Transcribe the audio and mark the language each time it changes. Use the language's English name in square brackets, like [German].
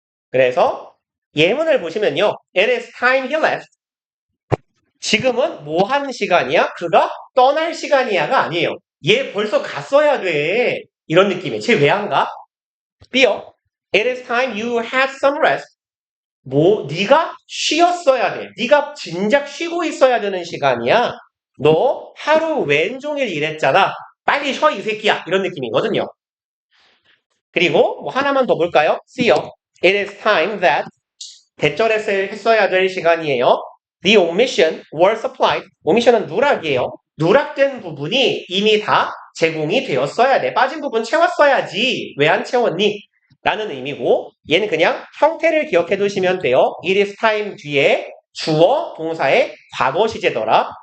[Korean] 그래서 예문을 보시면요. [English] It is time he left. [Korean] 지금은 뭐 하는 시간이야? 그가 떠날 시간이야가 아니에요. 얘 벌써 갔어야 돼. 이런 느낌이에요. 쟤 왜 안 가? B요. [English] It is time you had some rest. [Korean] 네가 쉬었어야 돼. 네가 진작 쉬고 있어야 되는 시간이야. 너 하루 왼종일 일했잖아. 빨리 쉬어, 이 새끼야. 이런 느낌이거든요. 그리고 뭐 하나만 더 볼까요? C요. [English] It is time that [Korean] 대절했어야 될 시간이에요. [English] The omission was supplied. [Korean] omission은 누락이에요. 누락된 부분이 이미 다 제공이 되었어야 돼. 빠진 부분 채웠어야지. 왜 안 채웠니? 라는 의미고 얘는 그냥 형태를 기억해 두시면 돼요. [English] It is time [Korean] 뒤에 주어, 동사의 과거 시제더라.